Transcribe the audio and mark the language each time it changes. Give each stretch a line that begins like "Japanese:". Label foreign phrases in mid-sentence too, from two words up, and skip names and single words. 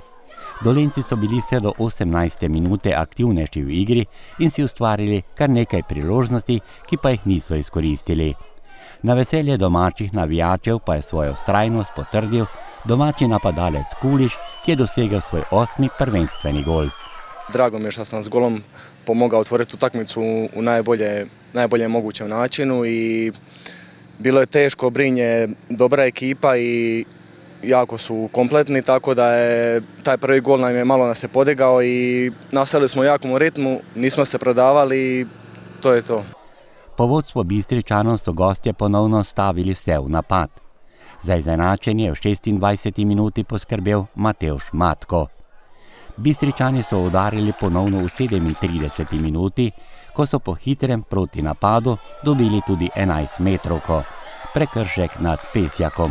Slovenian: Dolenjci so bili vse do 18. minute aktivnejši v igri in si ustvarili kar nekaj priložnosti, ki pa jih niso izkoristili. Na veselje domačih navijačev pa je svojo vztrajnost potrdil domači napadalec Kuliš, ki je dosegel svoj 8. prvenstveni gol.
Croatian: Drago mi je što sam s golom pomogao otvoriti utakmicu u najboljem mogućem načinu i bilo je teško, Brin je dobra ekipa i jako su kompletni, tako da je taj prvi gol nas je podigao i nastavili smo u jakom ritmu, nismo se prodavali i to je to.
Slovenian: Po vodstvu Bistričanov so gostje ponovno stavili vse v napad. Za izenačenje v 26. minuti poskrbel Matevž Matko. Bistričani so udarili ponovno v 37. minuti, ko so po hitrem protinapadu dobili tudi 11-metrovko, prekršek nad Pesjakom.